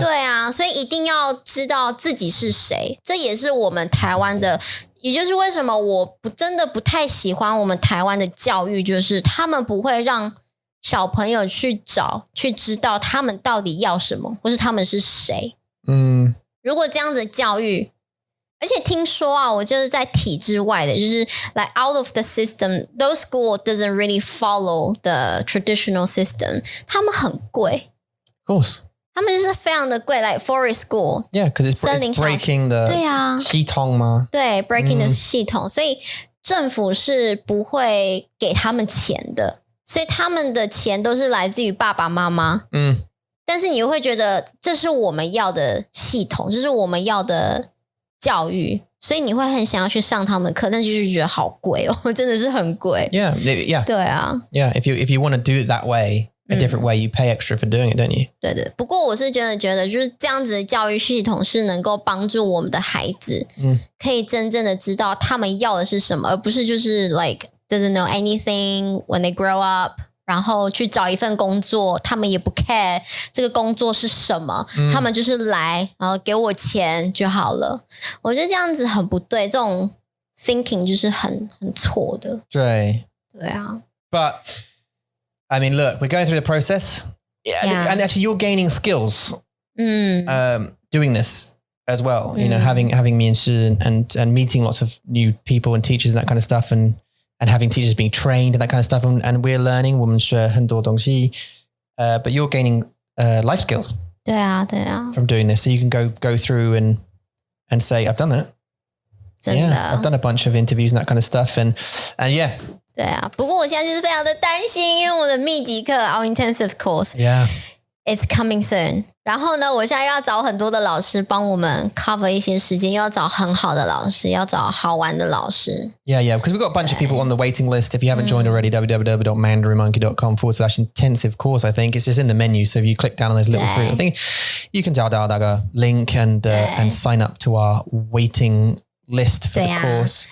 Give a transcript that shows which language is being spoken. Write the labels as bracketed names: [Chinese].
[Chinese] 对啊，所以一定要知道自己是谁，这也是我们台湾的，也就是为什么我真的不太喜欢我们台湾的教育，就是他们不会让小朋友去知道他们到底要什么，或是他们是谁。如果这样子的教育，而且听说啊，我就是在体制外的，就是 [English] like out of the system, those school doesn't really follow the traditional system. [Chinese] 他们很贵 [English] Of course. [Chinese] 他们就是非常的贵 [English] like forest school. Yeah, because it's breaking the [Chinese] 对啊系统嘛。对 [English] breaking the [Chinese] 系统，所以政府是不会给他们钱的，所以他们的钱都是来自于爸爸妈妈。但是你会觉得这是我们要的系统，这是我们要的教育，所以你会很想要去上他们的课，但就是觉得好贵哦，真的是很贵。 [English] Yeah. [Chinese] 对啊。 [English] Yeah, if you want to do it that way, a different way, you pay extra for doing it, don't you? [Chinese] 对，不过我是觉得就是这样子的教育系统是能够帮助我们的孩子，可以真正的知道他们要的是什么，而不是就是 [English] like doesn't know anything when they grow up。 [Chinese] 然后去找一份工作，他们也不 care 这个工作是什么，他们就是来，然后给我钱就好了。我觉得这样子很不对，这种 thinking 就是很错的。对啊。 [English] But I mean, look, we're going through the process, and actually, you're gaining skills doing this as well. You know, having 面试 and meeting lots of new people and teachers and that kind of stuff, and having teachers being trained and that kind of stuff. And we're learning [Chinese] 我们学很多东西 [English] but you're gaining life skills [Chinese] 对啊 [English] from doing this. So you can go through and say, I've done that. [Chinese] 真的 [English] I've done a bunch of interviews and that kind of stuff. And yeah. [Chinese] 对啊，不过我现在就是非常的担心，因为我的密集课 [English] our intensive course it's coming soon。 [Chinese] 然后呢，我现在又要找很多的老师帮我们 cover 一些时间，又要找很好的老师，要找好玩的老师。 [English] Yeah, because we've got a bunch of people on the waiting list. If you haven't joined already, www.mandarinmonkey.com/intensive course, I think. It's just in the menu. So if you click down on those little three, I think you can [Chinese] 找到那个 [English] link and sign up to our waiting list for the course.